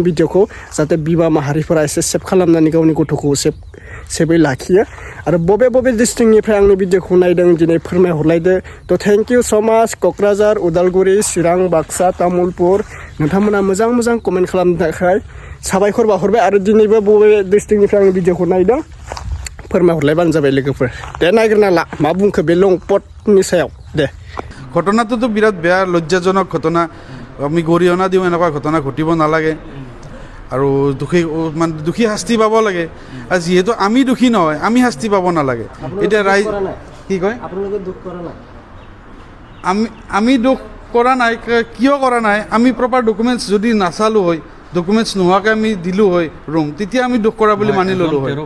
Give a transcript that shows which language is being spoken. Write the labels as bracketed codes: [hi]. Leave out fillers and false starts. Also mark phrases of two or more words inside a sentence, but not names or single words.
[brx] भिडिअखौ जाहाथे बिमा माहारिफोरा एसे सेभ खालामनानै गावनि गथ'खौ सेभै लाखियो आरो बबे डिस्ट्रिक्टनिफ्राय आंनि भिडिअखौ नायदों दिनै फोरमायहरलायदो थ' [en] thank you so much [brx] क'क्राझार उदालगुरि चिरां बाक्सा तामुलपुर नोंथांमोना मोजां कमेन्ट खालामनो थाखाय साबायखर बावहरबाय आरो दिनैबो बबे डिस्ट्रिक्टनिफ्राय आंनि भिडिअखौ नायदों फोरमायहरलायबानो जाबाय लोगोफोर दे नायग्रोना ला मा बुंखो बे लंपटनि सायाव दे [as] ঘটনাটোতো বিৰাট বেয়া লজ্জাজনক ঘটনা আমি গৰিহণা দিওঁ এনেকুৱা ঘটনা ঘটিব নালাগে আৰু দোষী শাস্তি পাব লাগে আৰু যিহেতু আমি দোষী নহয় আমি শাস্তি পাব নালাগে এতিয়া ৰাইজ কি কয় আমি দুখ কৰা নাই কিয় কৰা নাই আমি [en] proper documents [as] যদি নাচালোঁ হয় ডকুমেণ্টছ নোহোৱাকৈ আমি দিলোঁ হয় ৰুম তেতিয়া আমি দুখ কৰা বুলি মানি ল'লোঁ হয়